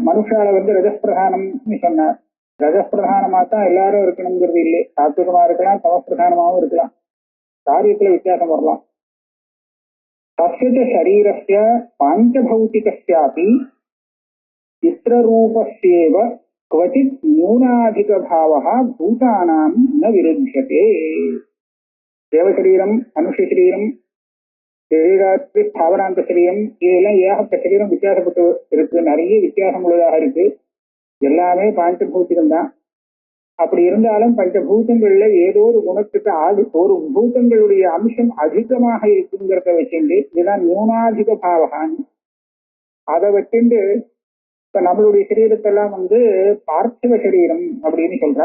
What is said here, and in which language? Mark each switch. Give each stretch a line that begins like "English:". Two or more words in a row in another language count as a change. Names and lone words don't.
Tamil: மனுஷால ரஜப்பிரதானம்னு சொன்னார். ரஜப்பிரதானமா தான் எல்லாரும் இருக்கணுங்கிறது இல்லை. சாத்விகமா இருக்கலாம், தமப்பிரதானமாவும் இருக்கலாம். காரியத்துல வித்தியாசம் வரலாம்.
Sanskrit: तस्य शरीरस्य पाञ्चभौतिकस्यापि चित्ररूपस्येव क्वचित् न्यूनाधिक भावः भूतानां न विरुध्यते.
Tamil: தேவசரீரம், மனுஷ சரீரம், சரீராத்து ஸ்தாவராந்த சரீரம், இதெல்லாம் ஏகப்பட்ட சரீரம் வித்தியாசப்பட்டு இருக்கு. நிறைய வித்தியாசம் உள்ளதாக இருக்கு. எல்லாமே பஞ்சபூத்திகம் தான். அப்படி இருந்தாலும் பஞ்சபூதங்கள்ல ஏதோ ஒரு குணத்துக்கு ஒரு பூதங்களுடைய அம்சம் அதிகமாக இருக்குங்கிறத வச்சுட்டு இதுதான் நியூனாதிக பாவகான்னு அதை வச்சுட்டு இப்ப நம்மளுடைய சரீரத்தெல்லாம் பார்த்திவ சரீரம் அப்படின்னு சொல்றா.